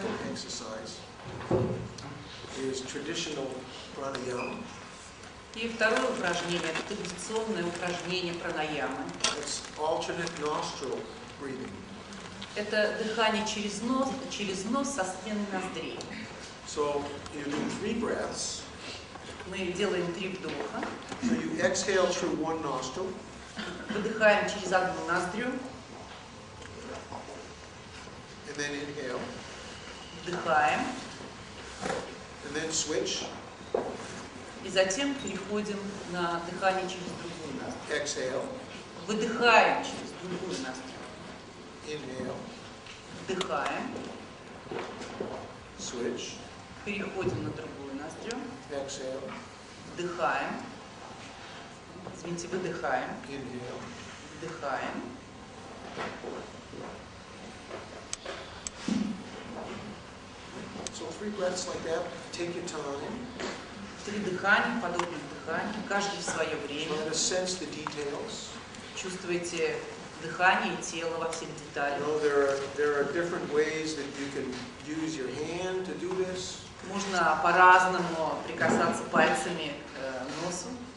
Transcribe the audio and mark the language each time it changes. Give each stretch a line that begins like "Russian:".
English: exercise is traditional pranayama.
Russian: И второе упражнение, это традиционное упражнение пранаямы.
English: It's alternate nostril breathing.
Russian: Это дыхание через нос со сменой ноздрей.
English: So you do 3 breaths.
Russian: Мы делаем 3 вдоха.
English: So you exhale through one nostril.
Russian: Выдыхаем через одну ноздрю.
English: And then inhale.
Russian: Вдыхаем.
English: And then switch.
Russian: И затем переходим на дыхание через другую ноздрю.
English: Exhale.
Russian: Выдыхаем через другую ноздрю.
English: Inhale.
Russian: Вдыхаем.
English: Switch.
Russian: Переходим на другую ноздрю.
English: Exhale.
Russian: Вдыхаем. Извините, выдыхаем.
English: Inhale.
Russian: Вдыхаем.
English: So 3 breaths like that. Take your time.
Russian: 3 дыхания, подобных дыханий, каждый в свое время.
English: Try to sense the details.
Russian: Чувствуете дыхание и тело во всех деталях.
English: There are different ways that you can use your hand to do this.
Russian: Можно по-разному прикасаться пальцами к носу.